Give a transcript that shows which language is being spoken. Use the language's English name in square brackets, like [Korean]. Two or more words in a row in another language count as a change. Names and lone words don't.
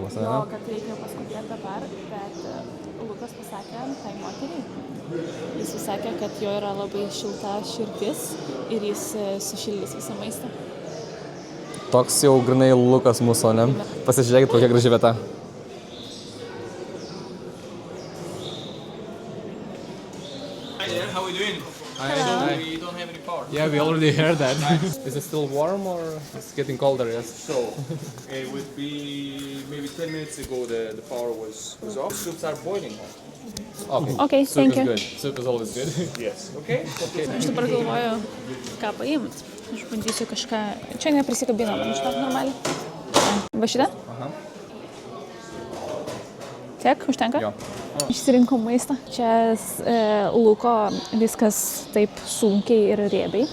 [Lithuanian] Jo, kad reikia paskubėti dabar, bet Lukas pasakė tai moteriai. Jis pasakė, kad jo yra labai šilta širdis ir jis sušildys visą maistą. Toks jau grinai Lukas mūsų, ne? Pasižiūrėkit, kokia graži vieta. [English] How are we doing? Hello. We don't have any power. Yeah, we already heard that. Is it still warm or it's getting colder? Yes. So it would be maybe 10 minutes ago the power was off. Soups are boiling. Okay, thank you. Good. Soup is always good. Yes. Okay. [Lithuanian] Aš dabar galvoju, ką paimt. Aš bandysiu kažką. Čia neprisikabino, man šitą normaliai. Va šitą? Aha. Tiek, užtenka? Jo. Išsirinkom maistą. Čia Luko viskas taip sunkiai ir riebiai.